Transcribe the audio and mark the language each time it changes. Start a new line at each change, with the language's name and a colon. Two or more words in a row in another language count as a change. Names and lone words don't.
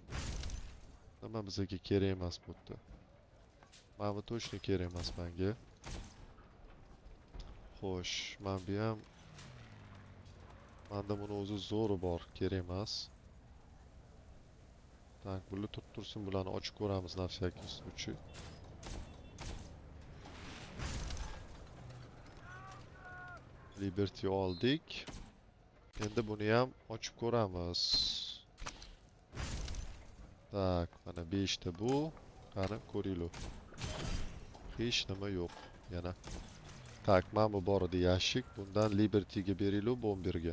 Uzbek: Nima bizga kerak emas bu yerda. Mana bu точно kerak emas menga. Xo'sh, men bu ham menda buni o'zi zo'ri bor, kerak emas. Tak, bular tursin, bularni ochib ko'ramiz
Russian: на всякий случай.
Uzbek: Liberty oldik. Endi buni ham ochib ko'ramiz. Tak, mana 5 ta bu. Qani ko'ringlar. Hech nima yo'q yana. Tak, mana bu bor edi yashik. Bundan Liberty'ga beringlar, bomberga.